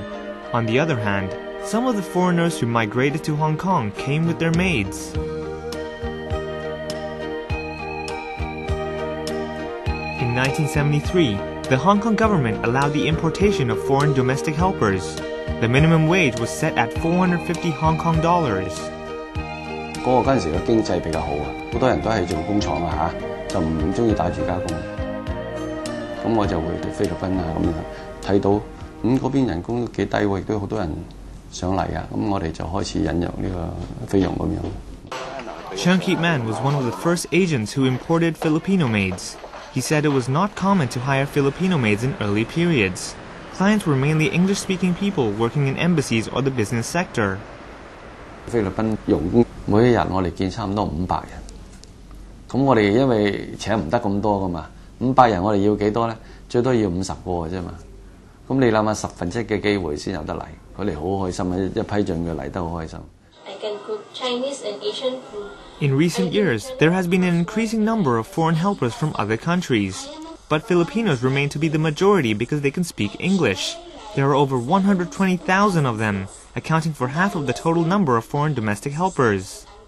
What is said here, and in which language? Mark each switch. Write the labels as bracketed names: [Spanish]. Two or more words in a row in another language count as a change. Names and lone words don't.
[English] On the other hand, some of the foreigners who migrated to Hong Kong came with their maids. In 1973, the Hong Kong government allowed the importation of foreign domestic helpers. The minimum wage was set at 450 Hong Kong dollars. [Cantonese] 嗰陣時嘅經濟比較好啊，好多人都係做工廠啊嚇，就唔中意打住家工。咁我就會去菲律賓啊咁樣睇到，嗰邊人工都幾低喎，亦都好多人。 [English] Chiang Kit-man was one of the first agents who imported Filipino maids. He said it was not common to hire Filipino maids in early periods. Clients were mainly English-speaking people working in embassies or the business sector. [Cantonese] 菲律賓傭工每一日我哋見差唔多500人，咁我哋因為請唔得咁多噶嘛，500人我哋要幾多咧？最多要50個嘅啫嘛。咁你諗下1/10嘅機會先有得嚟，佢哋好開心啊！一批進佢嚟得好開心。 [English] In recent years, there has been an increasing number of foreign helpers from other countries. But Filipinos remain to be the majority because they can speak English. There are over 120,000 of them, accounting for half of the total number of foreign domestic helpers.